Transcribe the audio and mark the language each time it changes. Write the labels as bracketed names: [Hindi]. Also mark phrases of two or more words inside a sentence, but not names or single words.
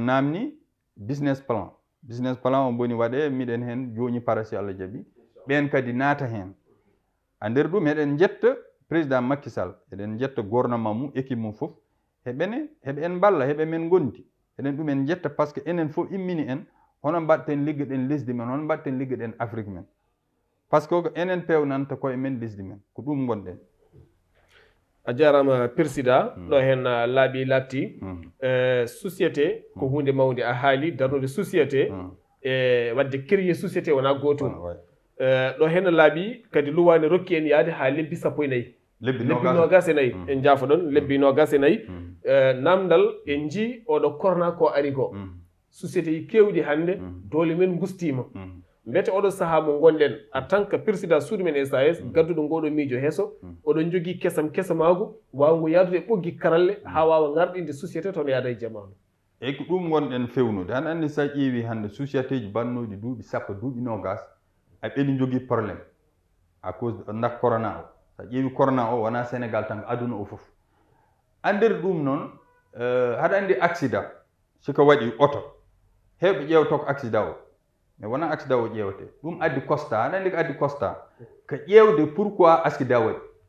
[Fula] namni business plan o boni waɗe miɗen hen joni para si Allah jaaɓi ɓen kadi naata hen a nder ɗum eɗen jetta président Macky Sall eɗen jetta gouvernement mum équipe mum fof heɓe en balla heɓe men gondi eɗen ɗum en jetta par ce que enen fof immini en hono mbatten liggoɗen lesdi men hono mbatten liggoɗen Afrique men par ce que enen pewnanta koye men lesdi men ko ɗum gonɗen a jarama président ɗo hen laaɓi latti société ko hunde mawde a haali darnude société e wadde [French] créer société [Fula] wona gotum ɗo hen laaɓi kadi luwani rokki en yaade ha lebbi 14 lebbi 24 en jaafo ɗon lebbi 24 namdal en jii oɗo corona ko ari ko société yi kewɗi hande doole men gustima mbete oɗo saaha mo gonɗen [French] en tant que président [Fula] suudu men SAS gadduɗo ngoɗo miijo heeso oɗon jogui kesamago wawgo yaadude ɓoggi karalle ha wawa garɗinde société toon yaada e jamanu eyyi ko ɗum gonɗen fewnude han andi sa ƴeewi hande société ji bannoji duuɓi sappo duuɓi 20 a ɓeli jogui probléme [French] à cause [Fula] dak corona o sa ƴeewi corona o wona Sénégal tan aduna o foof a nder ɗum noon haɗa andi accident siko waɗi oto hewɓe ƴewto ko accident o mais wona accident o ƴewete ɗum addi constat aɗa andi ko addi constat ko ƴewde [French] pourquoi accident [Fula] waɗi